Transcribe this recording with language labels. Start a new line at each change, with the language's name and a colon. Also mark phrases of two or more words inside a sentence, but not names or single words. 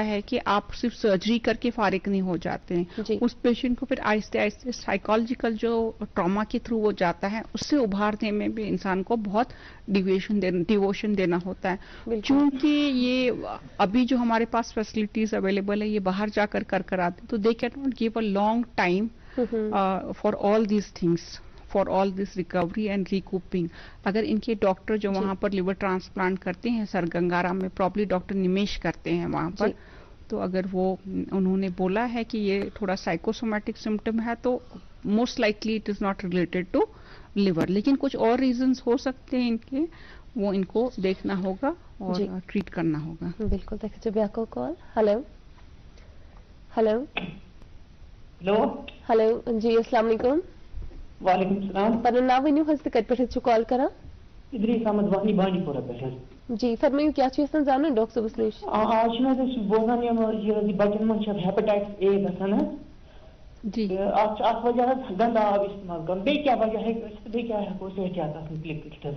Urdu: ہے کہ آپ صرف سرجری کر کے فارغ نہیں ہو جاتے ہیں اس پیشنٹ کو پھر آہستہ آہستہ سائیکالوجیکل جو ٹراما کے تھرو وہ جاتا ہے اس سے ابھارنے میں بھی انسان کو بہت ڈیووشن دینا ہوتا ہے چونکہ یہ ابھی جو ہمارے پاس فیسلٹیز اویلیبل ہے یہ باہر جا کر آتے تو
English: they can not give a long time for all these things for all this recovery and recouping
Urdu: اگر ان کے ڈاکٹر جو وہاں پر
English: liver transplant
Urdu: کرتے ہیں سرگنگارا میں پراپرلی ڈاکٹر نمیش کرتے ہیں وہاں پر تو اگر وہ انہوں نے بولا ہے کہ یہ تھوڑا
English: psychosomatic symptom
Urdu: ہے تو
English: most likely it is not related to liver
Urdu: لیکن کچھ اور ریزنس ہو سکتے ہیں ان کے وہ ان کو دیکھنا ہوگا اور ٹریٹ کرنا ہوگا بالکل کال ہلو جی
Arabic: السلام علیکم وعلیکم السلام
Kashmiri: پنُن ناو ؤنِو حظ تہٕ کَتہِ پٮ۪ٹھ چھِو کال کران اِدریٖس احمد وانی بانڈی پورہ پٮ۪ٹھ جی فرمٲیِو کیٛاہ چھُ یژھان زانُن ڈاکٹر صٲبس نِش آز چھُنہٕ حظ أسۍ بوزان یہِ بچن منٛز چھِ
English: hepatitis A
Kashmiri: گژھان حظ جی اتھ چھُ اکھ وجہ حظ گنٛدٕ آب استعمال کرُن بیٚیہِ کیٛاہ وجہ ہیٚکہِ ٲسِتھ تہٕ بیٚیہِ کیٛاہ ہٮ۪کو أسۍ احتیاط اتھ مُتعلق کٔرِتھ حظ